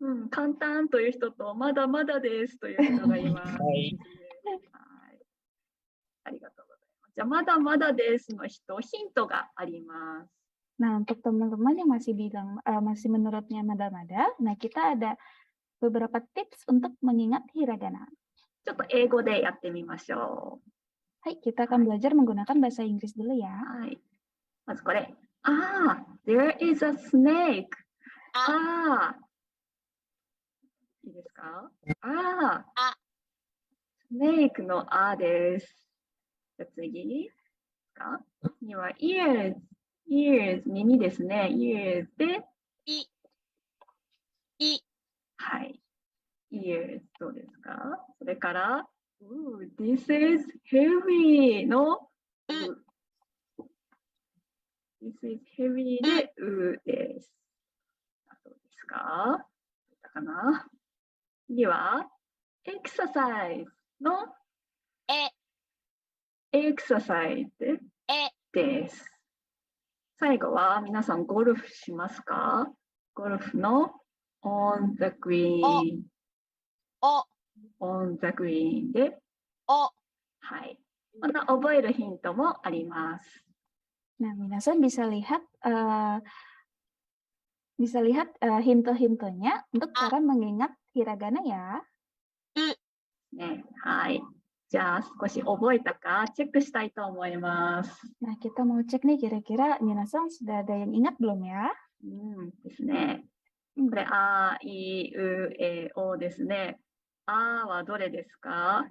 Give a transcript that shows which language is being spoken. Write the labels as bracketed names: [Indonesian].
[Japanese] 簡単という人とまだまだですという人がいます。はい。ありがとうございます。じゃあまだまだですの人、ヒントがあります。 [Indonesian] Nah, untuk teman-teman yang masih masih menurutnya mada-mada, nah kita ada beberapa tips untuk mengingat hiragana. [Japanese] ちょっと英語でやってみましょう。 [Indonesian] はい、kita akan belajar menggunakan bahasa Inggris dulu ya. [Japanese] はい。まずこれ。 [English] there is a snake. [Japanese] いいですか？スネークのです。じゃあ次。次は ears、耳ですね。 ears で。はい。ears どうですか？それから、 [English] this is heavy [Japanese] のthis is heavy で、です。どうですか？どうかな？次は、exercise のエクササイズです。最後は皆さんゴルフしますか？ゴルフの [English] on the green。 [Japanese] on the green で。はい。また覚えるヒントもあります。 [Indonesian] Nah, minasan bisa lihat hint-hintonya untuk cara mengingat hiragana ya. [Japanese] ね、はい。じゃあ少し覚えたかチェックしたいと思います。 [Indonesian] Nah, kita mau cek nih kira-kira minasan sudah ada yang ingat belum ya? [Japanese] ですね。これあいうえおですね。はどれですか？